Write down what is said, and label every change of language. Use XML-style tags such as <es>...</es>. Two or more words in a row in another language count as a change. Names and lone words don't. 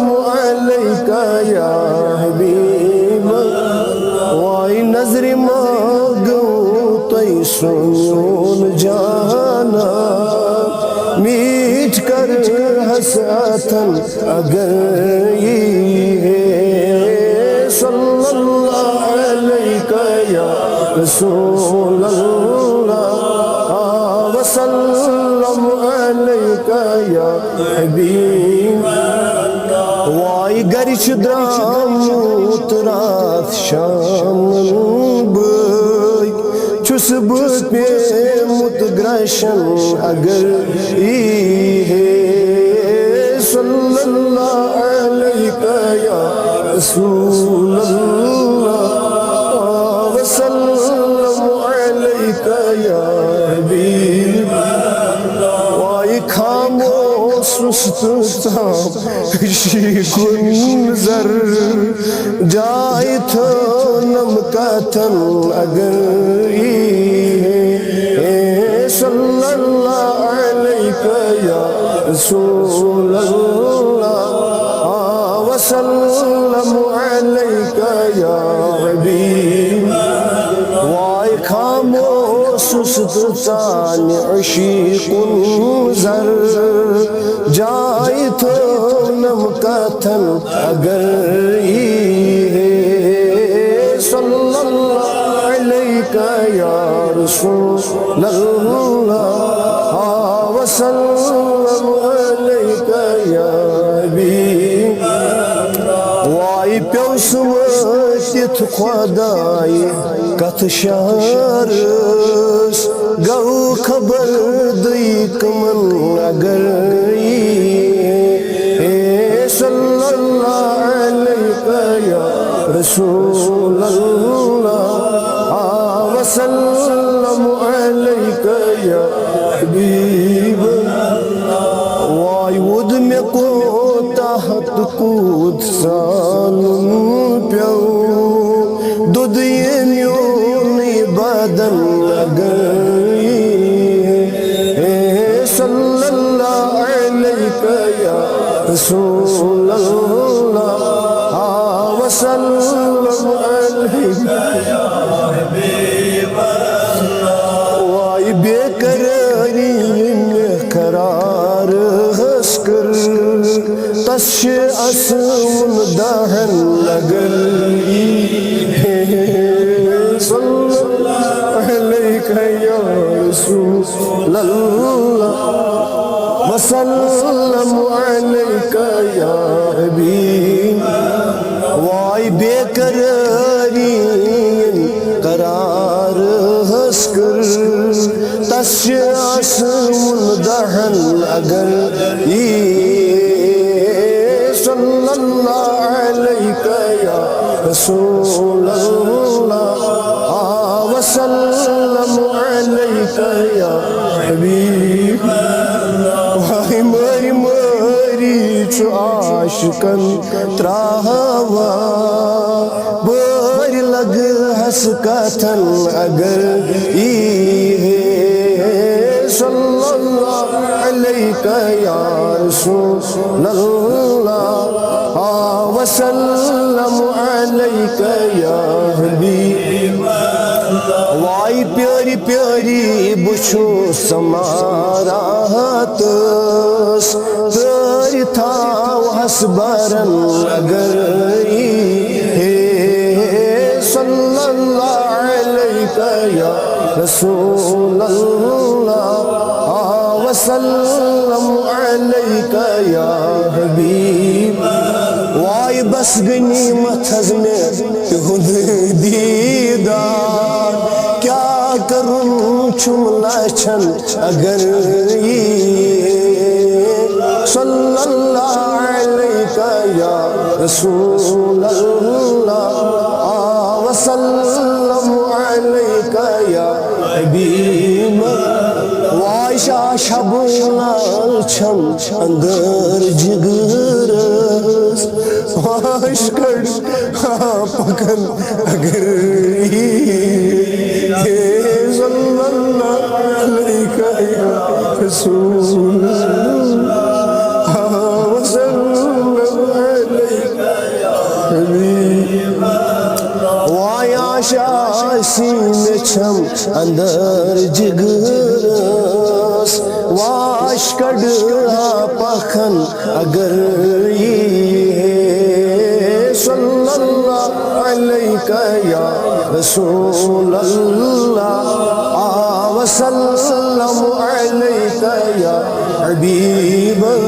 <ar>علیہ یا حبیب</ar> <ks>وائی نظر ماغو توی سنون جانا میٹ کر حسرتن اگر</ks> <ar>صلی اللہ علیہ یا رسول اللہ وسلم علیہ یا حبیب</ar> <ks>وائی گرچ دراموت رات شام بٲے چھُس بہٕ پیوٚمُت گرٛشن اگر</ks> <ar>صلی اللہ علیہ یا رسول اللہ وسلم علیہ یا حبیب</ar> <ks>وائی خاموش رُستہٕ کُن زر جائے تھٲونم کتھن اگر</ks> <ar>صلی اللہ علیہ یا رسول اللہ وسلم علیہ یا حبیب</ar> <ks>وائی خاموش سانہِ عشیقن زر جائے تھٲونم کتھن اگر</ks> <ar>صلی اللہ علیہ یا رسول اللہ وسلم علیہ یا حبیب</ar> <ks>وائی پیو سمٲتِتھ خۄداے کتھ شہرس گو خبر دٕے کٕمن اگر</ks> <ar>صلی اللہ علیہ یا رسول اللہ وسلم علیہ یا حبیب</ar> <ks>وائی وُد مےٚ کوتاہ تہٕ کوٗت سالُن پیو دۄد میونٕے بدن اگر</ks> <ar>صلی اللہ علیہ یا رسول اللہ وسلم علیہ یا حبیب اللہ</ar> <ks>وائی بے قراری مےٚ قرار حس کر تس چھِ اسوُن دہن اگر</ks> <ar>صلی اللہ علیہ یا رسول اللہ وسلم علیہ یا حبیب</ar> <ks>وائی بے قراری قرار حس کر تس چھِ اسوُن دہن اگر</ks> <ar>صلی اللہ علیہ یا رسول اللہ وسلم علیہ یا حبیب</ar> <ks>وائی مری مری چھُ عاشقن تراوان بٔرۍ لگہس کتھن اگر</ks> <ar>صلی اللہ علیہ یا رسول اللہ وسلم علیہ یا حبیب</ar> <ks>وائی پیاری پیاری بہٕ چھُس سماراتس تٲرِ تھاوہس برن اگر</ks> <ar>صلی اللہ علیہ یا رسول اللہ وسلم علیہ یا حبیب حبیب</ar> <ks>وای بس غنیمت حض میں تہند دیدار</ks> <ur>کیا کروں</ur> <ks>چھم لچھن اگر یہ</ks> <ar>صلی اللہ علیہ یا رسول اللہ وسلم علیہ یا حبیب</ar> <ks>وای شاہ شب لال چھم اندر جگرس واش کڑ پکن اگر</ks> <ar>صلی اللہ علیہ یا رسول اللہ وسلم علیہ یا حبیب</ar> <ks>وای آشا سینے چھم اندر جگرس واش کڑ پکن اگر</ks> <ar>صلی اللہ علیہ یا رسول اللہ وسلم علیہ یا حبیب</ar>